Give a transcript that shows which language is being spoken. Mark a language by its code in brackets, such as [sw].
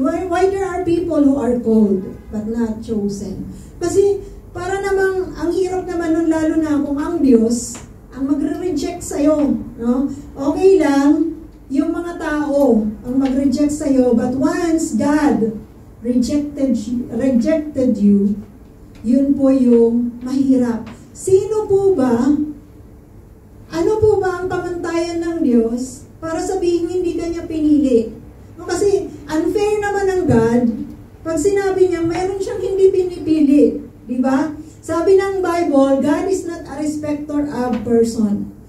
[en] Why there are people who are called but not chosen. [tl] Kasi para namang ang hirap naman nun, lalo na kung ang Diyos ang magre-reject sa'yo. No? Okay lang yung mga tao ang mag-reject sa'yo, [en] but once God rejected you, [tl] yun po yung mahirap. Sino po ba? Ano po ba ang pamantayan ng Diyos para sabihin hindi kanya pinili? No, kasi unfair naman ng God pag sinabi niya mayroon siyang hindi pinipili. Di ba? Sabi ng Bible, [en] God is not a respecter of person.